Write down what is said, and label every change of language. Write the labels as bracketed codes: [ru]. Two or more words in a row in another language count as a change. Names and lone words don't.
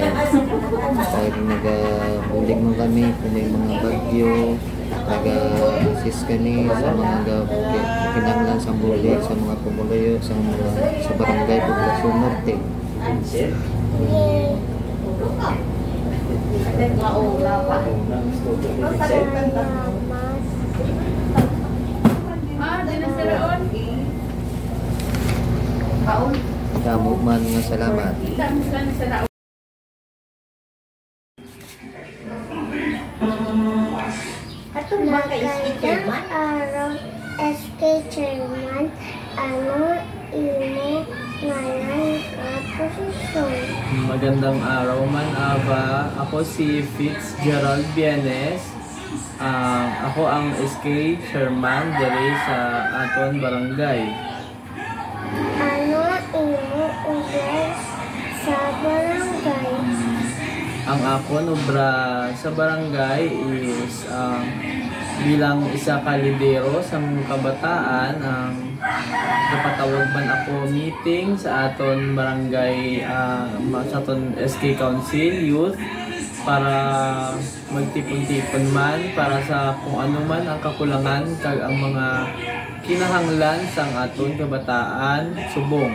[hil] Pag nagabulig mo kami kung may mga bagyo, nag-assist kami sa mga kinanglan sa bulig, sa mga pumulayo sa barangay Poblasyon Norte. Damo man nga salamat. [tl] Magandang araw, SK Chairman. [hil] Ano imong ngalan at posisyon? [tl] Magandang araw man, Aba. Ako si Fitzgerald Bienes. [hil] Ako ang SK Chairman diri sa aton barangay. Ano imong obra sa barangay? Ang akon obra sa barangay is bilang isa ka lidero sa mga kabataan, napatawag man ako meeting sa aton barangay, sa aton SK Council Youth, para magtipon-tipon man para sa kung ano man ang kakulangan kag ang mga kinahanglan sang aton kabataan subong.